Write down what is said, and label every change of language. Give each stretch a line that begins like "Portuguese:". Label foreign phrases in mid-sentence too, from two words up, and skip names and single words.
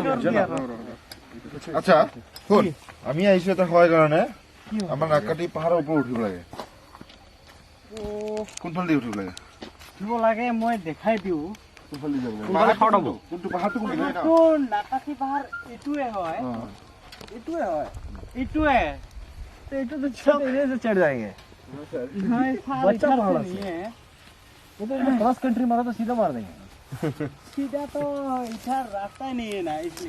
Assamese: আচ্ছা শুন আমি আহিছো এটা হয় কাৰণে আমাৰ নাকাটি পাহাৰৰ ওপৰত উঠিব লাগে কোনফালে উঠিব লাগে দিব লাগে মই দেখাই দিওঁ কোনটো পাহাৰটো কোনটো কোন নাকাশী পাহাৰ এইটোৱে হয় এইটোৱে হয় এইটোৱে এইটো তো চব এনে
Hindi: से चढ़ जाएंगे बच्चा पहाड़ से वो तो
English: cross country
Hindi: मारा तो सीधा मार देंगे सीधा तो इधर रास्ता ही नहीं है ना इसलिए